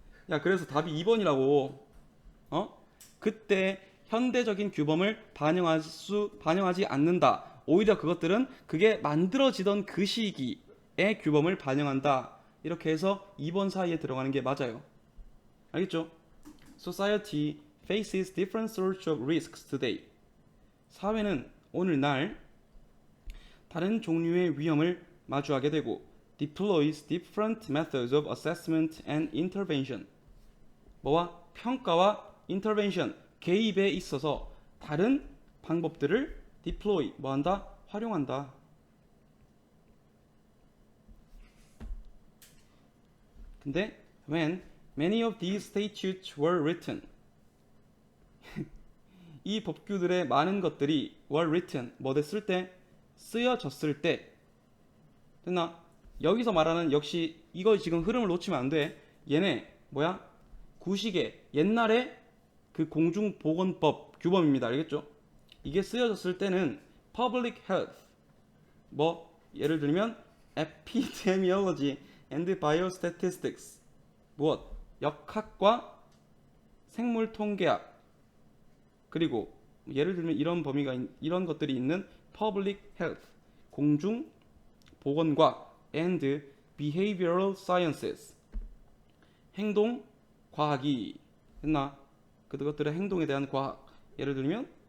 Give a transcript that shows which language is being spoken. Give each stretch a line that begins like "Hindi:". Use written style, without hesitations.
Korean: 야, 그래서 답이 2번이라고. 그때 현대적인 규범을 반영하지 않는다. 오히려 그것들은 그게 만들어지던 그 시기의 규범을 반영한다. 이렇게 해서 2번 사이에 들어가는 게 맞아요. 알겠죠?
English: Society faces different sorts of risks today.
Korean: 사회는 오늘날 다른 종류의 위험을 마주하게 되고
English: deploys different methods of assessment and intervention.
Korean: 평가와 intervention, 개입에 있어서 다른 방법들을 deploy, 활용한다.
English: 근데 when many of these statutes were written,
Korean: 이 법규들의 많은 것들이
English: were written,
Korean: 됐을 때? 쓰여졌을 때. 됐나? 여기서 말하는 역시 이거 지금 흐름을 놓치면 안 돼. 얘네 구식의 옛날에 그 공중보건법 규범입니다. 알겠죠? 이게 쓰여졌을 때는 public health 예를 들면
English: epidemiology and biostatistics
Korean: 역학과 생물통계학 그리고 예를 들면 이런 것들이 있는 public health 공중보건과
English: and behavioral sciences
Korean: 행동과학이 했나? 그것들의 행동에 대한 과학 예를 들면